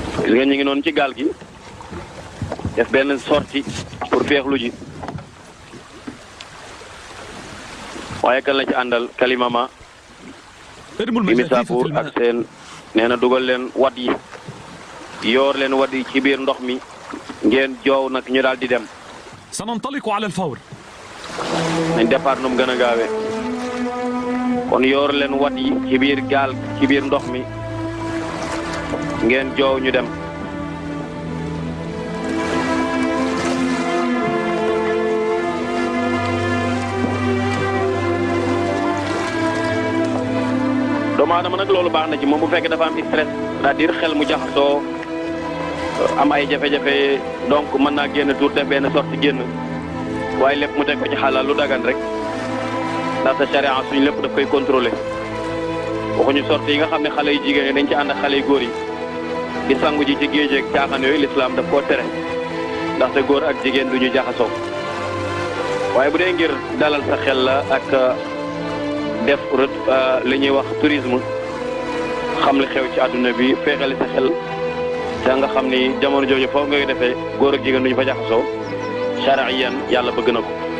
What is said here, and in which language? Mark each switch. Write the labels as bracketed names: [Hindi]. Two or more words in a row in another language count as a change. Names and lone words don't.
[Wolof] gis nga ñu ngi noonu ci gaal gi def benn [French] sortie pour [Wolof] féexlu ji waaye kan la ci àndal kalimama Misaapuur ak seen nee na dugal leen wat yi yoor leen wat yi ci biir ndox mi ngeen joow nag ñu daal di dem. [Arabic] سننطلق على الفور. [Wolof] nañ départ nu mu gën a gaawee kon yoor leen wat yi ci biir gaal ci biir ndox mi ngeen joow ñu dem. doomu aadama nag loolu baax na ci moom bu fekkee dafa am stress c'est-à-dire xel mu jaxasoo am ay jafe-jafe donc mën naa génn tuur def benn sorti génn waaye lépp mu teg ko ci xalaal lu dagan rek ndaxte charia suñu lépp daf koy contrôler waxuñu sorti yi nga xam ne xale yu jigéen ñi dañ ci ànd ak xale yu góor yi di sangu ji ci géej ak caaxaan yooyu lislaam daf koo tere ndaxte góor ak jigéen du ñu jaxasoo waaye bu dee ngir dalal sa xel la ak def li ñuy wax tourisme xam li xew ci àdduna bi feexali sa xel te nga xam ni jamono jooju foofu ngay defee góor ak jigéen duñu fa jaxasoo shariyan yàlla bëgg na ko